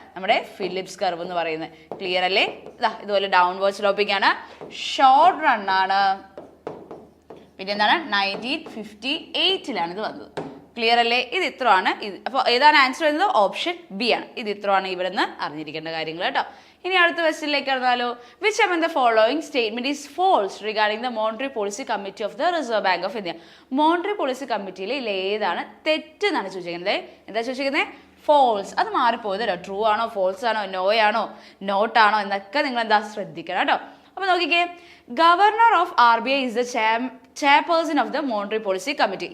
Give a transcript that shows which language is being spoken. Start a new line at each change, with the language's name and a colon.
Malayalam: നമ്മുടെ Phillips curve എന്ന് പറയുന്നത്. ക്ലിയർ അല്ലേ? ഇതുപോലെ ഡൗൺവേർഡ് സ്ലോപ്പിംഗ് ആണ്, ഷോർട്ട് റൺ ആണ്. പിന്നെ എന്താണ്? 1958 ഇത് വന്നത്. ക്ലിയർ അല്ലേ? ഇത് ഇത്രയാണ്. അപ്പോൾ ഏതാണ് ആൻസർ വരുന്നത്? ഓപ്ഷൻ ബി ആണ്. ഇത് ഇത്രയാണ് ഇവിടെ നിന്ന് അറിഞ്ഞിരിക്കേണ്ട കാര്യങ്ങൾ കേട്ടോ. ഇനി അടുത്ത ക്വസ്റ്റ്യനിലേക്ക് പറഞ്ഞാലോ,
English: Which among the following statement is false regarding the monetary policy committee of the Reserve Bank of India?
Malayalam: Monetary policy കമ്മിറ്റിയിൽ ഏതാണ് തെറ്റ് എന്നാണ് ചോദിച്ചിരിക്കുന്നത്. എന്താ ചോദിച്ചിരിക്കുന്നത്? ഫോൾസ്. അത് മാറിപ്പോയത് കേട്ടോ. ട്രൂ ആണോ, ഫോൾസ് ആണോ, നോ ആണോ, നോട്ട് ആണോ എന്നൊക്കെ നിങ്ങൾ എന്താ ശ്രദ്ധിക്കണം കേട്ടോ.
English: അപ്പോൾ നോക്കിക്കേ, governor of RBI is the chairperson of the monetary policy committee.